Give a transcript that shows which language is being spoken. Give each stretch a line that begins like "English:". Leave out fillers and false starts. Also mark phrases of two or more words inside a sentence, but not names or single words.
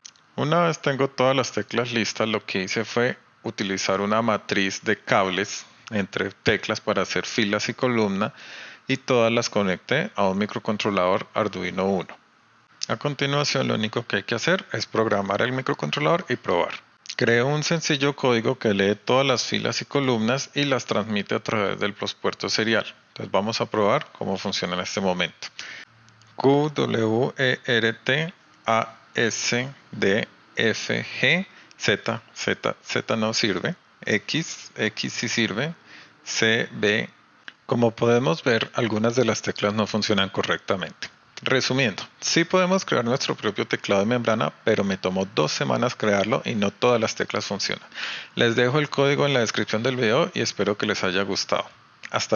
Spanish: Una vez tengo todas las teclas listas, lo que hice fue utilizar una matriz de cables entre teclas para hacer filas y columna, y todas las conecté a un microcontrolador Arduino Uno. A continuación, lo único que hay que hacer es programar el microcontrolador y probar. Creo un sencillo código que lee todas las filas y columnas y las transmite a través de los puertos serial. Entonces vamos a probar cómo funciona en este momento. Q, W, E, R, T, A, S, D, F, G, Z, Z, Z no sirve, X, X sí sirve, C, B. Como podemos ver, algunas de las teclas no funcionan correctamente. Resumiendo, sí podemos crear nuestro propio teclado de membrana, pero me tomó 2 semanas crearlo y no todas las teclas funcionan. Les dejo el código en la descripción del video y espero que les haya gustado.